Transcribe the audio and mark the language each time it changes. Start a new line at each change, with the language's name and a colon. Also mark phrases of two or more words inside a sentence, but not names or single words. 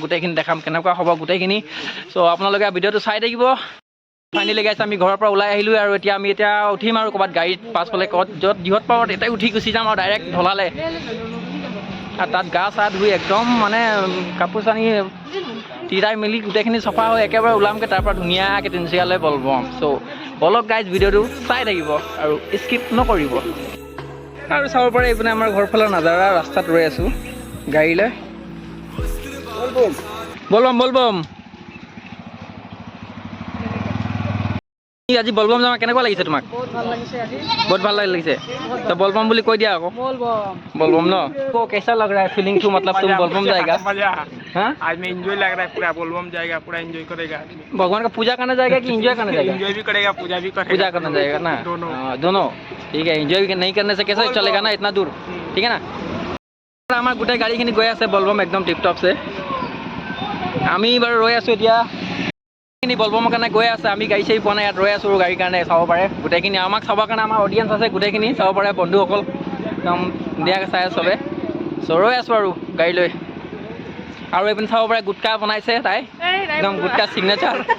Assamese: গুটেখিনি দেখাম কেনেকুৱা হ'ব গুটেখিনি সো আপোনালোকে ভিডিঅ'টো চাই থাকিব ফাইনেলি গাইছে আমি ঘৰৰ পৰা ওলাই আহিলোঁ আৰু এতিয়া আমি উঠিম আৰু ক'ৰবাত গাড়ীত পাছফালে ক'ত য'ত যিহত পাওঁ এটাই উঠি গুচি যাম আৰু ডাইৰেক্ট ঢলালে আৰু তাত গা চা ধুই একদম মানে কাপোৰ চানি তিৰাই মেলি গোটেইখিনি চফা হৈ একেবাৰে ওলামগৈ তাৰ পৰা ধুনীয়াকৈ তিনচুকীয়ালৈ বলবম চ' বলক গাইজ ভিডিঅ'টো চাই থাকিব আৰু স্কিপ নকৰিব আৰু চাব পাৰে এইপিনে আমাৰ ঘৰফালৰ নাজাৰা ৰাস্তাত ৰৈ আছোঁ গাড়ীলৈ বলবম বলবম আজি
Hindi: बोलबम जामा
Assamese: কেনেকুৱা লাগিছে তোমাক
Hindi: बहुत
Assamese: ভাল লাগিছে
Hindi: तो बोलबम
Assamese: বুলি কৈ দিয়া আকৌ
Hindi: बोलबम न को कैसा लग रहा है
English: feeling to
Hindi: मतलब तुम बोलबम जाएगा हां आज में एंजॉय लग रहा है पूरा बोलबम जाएगा पूरा एंजॉय करेगा भगवान का पूजा करने जाएगा कि एंजॉय करने जाएगा एंजॉय भी करेगा पूजा भी करेगा पूजा करने जाएगा ना दोनों ठीक है एंजॉय नहीं करने से कैसे चलेगा ना इतना दूर ठीक है ना
Assamese: আমাৰ গোটেই গাড়ীখিনি গৈ আছে बोलबम একদম টিপ টপ से আমি বাৰু ৰৈ আছো এতিয়া बोलबমৰ কাৰণে গৈ আছে আমি গাড়ী চাৰি পোৱা নাই ইয়াত ৰৈ আছোঁ গাড়ীৰ কাৰণে চাব পাৰে গোটেইখিনি আমাক চাবৰ কাৰণে আমাৰ অডিয়েঞ্চ আছে গোটেইখিনি চাব পাৰে বন্ধুসকল একদম ধুনীয়াকৈ চাই আছে চবে চ' ৰৈ আছোঁ আৰু গাড়ী লৈ আৰু এইপিনে চাব পাৰে গুটকা বনাইছে তাই একদম গুটকা চিগনেচাৰ